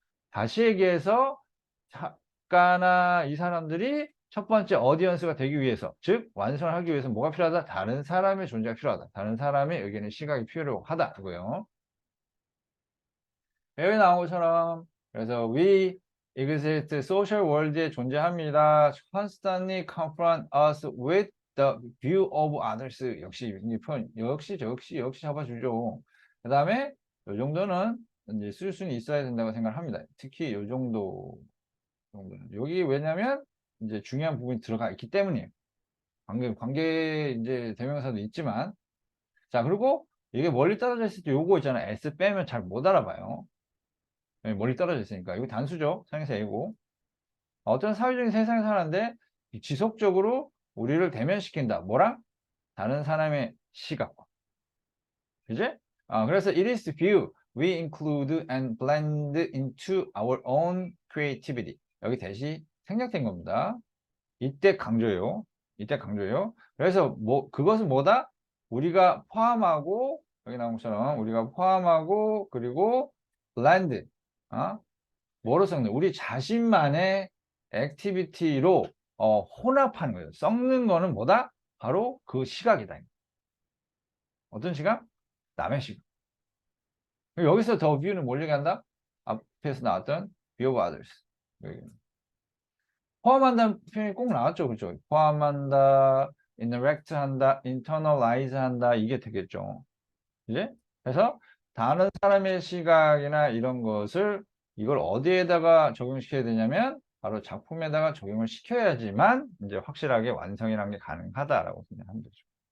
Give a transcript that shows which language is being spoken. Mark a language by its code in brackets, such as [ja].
[ko] 다시 얘기해서 작가나 이 사람들이 첫 번째 어디언스가 되기 위해서, 즉 완성을 하기 위해서 뭐가 필요하다? 다른 사람의 존재가 필요하다. 다른 사람의 의견의 시각이 필요하다. 그거요. [en] 여기 나온 것처럼 그래서 we exist social world에 [ko] 존재합니다. [en] constantly confront us with the view of others. [ko] 역시 이 표현 역시 잡아주죠. 그 다음에 이 정도는 이제 쓸 수는 있어야 된다고 생각합니다. 특히 이 정도는 여기 왜냐면 이제 중요한 부분이 들어가 있기 때문이에요. 관계 이제 대명사도 있지만 자 그리고 이게 멀리 떨어져 있을 때 요거 있잖아. S 빼면 잘 못 알아봐요. 멀리 떨어져 있으니까. 이거 단수죠. 상해서 A고. 어떤 사회적인 세상에 사는데 지속적으로 우리를 대면시킨다. 뭐랑? 다른 사람의 시각과. 그지? [en] 그래서 it is view we include and blend into our own creativity. [ko] 여기 대시 생략된 겁니다. 이때 강조예요. 그래서 그것은 뭐다? 우리가 포함하고 여기 나온 것처럼 우리가 포함하고 그리고 blend 뭐로 섞는? 우리 자신만의 액티비티로 혼합하는 거예요. 섞는 거는 뭐다? 바로 그 시각이다. 어떤 시각? 남의 시각. 여기서 더 view는 뭘 얘기한다? 앞에서 나왔던 view of others. 포함한다는 표현이 꼭 나왔죠. 그렇죠? 포함한다, interact 한다, internalize 한다. 이게 되겠죠. 이제? 그래서 다른 사람의 시각이나 이런 것을 이걸 어디에다가 적용시켜야 되냐면 바로 작품에다가 적용을 시켜야지만 이제 확실하게 완성이라는 게 가능하다라고 생각하면 되죠.